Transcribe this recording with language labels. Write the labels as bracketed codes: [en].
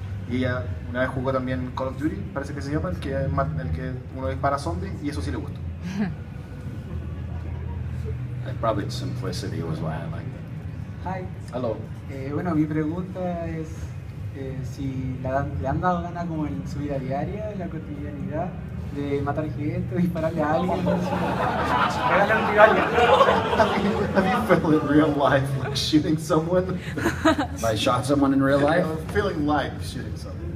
[es] Y ella una vez jugó también Call of Duty, parece que se llama, el que uno dispara zombies, y eso sí le gustó. [en] Probably simplicity was why I liked it. Hi. Hello. [es] Bueno, mi pregunta es si le han dado ganas como en su vida diaria, en la cotidianidad, de matar gente, dispararle a alguien, pegarle a un rival. [en] Have you felt in real life like shooting someone? I shot someone in real life? Feeling like shooting someone.